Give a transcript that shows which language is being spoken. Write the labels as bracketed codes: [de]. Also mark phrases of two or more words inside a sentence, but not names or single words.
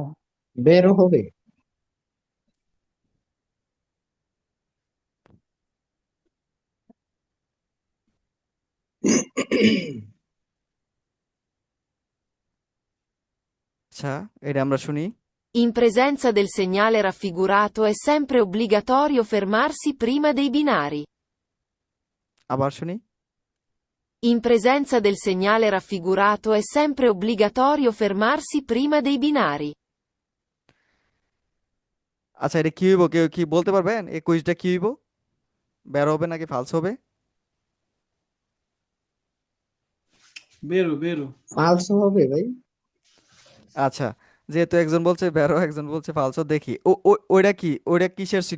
[bn] বেরও হবে। আচ্ছা, এটা আমরা শুনি। [it] In presenza del segnale raffigurato è sempre obbligatorio fermarsi prima dei binari. [bn] আবার শুনি। [it] In presenza del segnale raffigurato è sempre obbligatorio fermarsi prima dei binari. [bn] আচ্ছা, এটা কি হইব? কেউ কি বলতে পারবেন এই কুইজটা কি হইব? বের হবে নাকি ফালস হবে? [it] vero vero. [bn] ফালসো হবে ভাই। আচ্ছা, যেহেতু একজন বলছে বেরো, একজন বলছে ফালসো, দেখি ওইটা কি, ওইটা কিসের চিহ্ন?